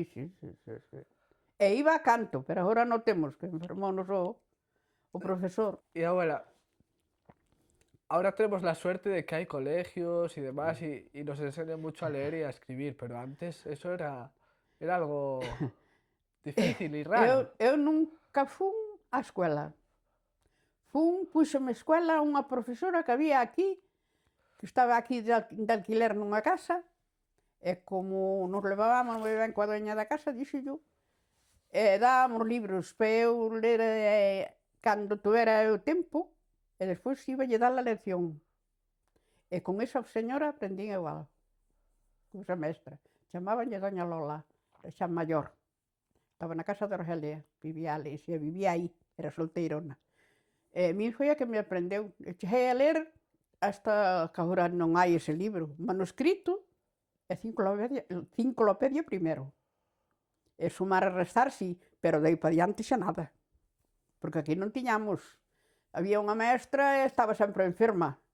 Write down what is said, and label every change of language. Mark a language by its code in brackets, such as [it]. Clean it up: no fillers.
[gl] Sí. E iba a canto, pero agora non temos, que enfermounos o profesor. [es] Y abuela, ahora tenemos la suerte de que hay colegios y demás y nos enseñan mucho a leer y a escribir, pero antes eso era algo difícil y raro. [gl] Eu nunca fun á escuela. Puxome a escuela unha profesora que había aquí, que estaba aquí de alquiler nunha casa, e como nos levábamos moi ben coa doña da casa, dixo dábamos libros para eu ler cando tuvera o tempo, e despois iballe dar a lección. E con esa señora aprendín igual, con esa mestra. Chamábanlle doña Lola, xa maior. Estaba na casa de Argelia, vivía aí, era solteirona. E a mí foi a que me aprendeu. Cheguei a ler hasta que agora non hai ese libro. Manuscrito e enciclopedia primeiro. E sumar e restar, sí, pero dei para diante xa nada. Porque aquí non tiñamos. Había unha mestra e estaba sempre enferma.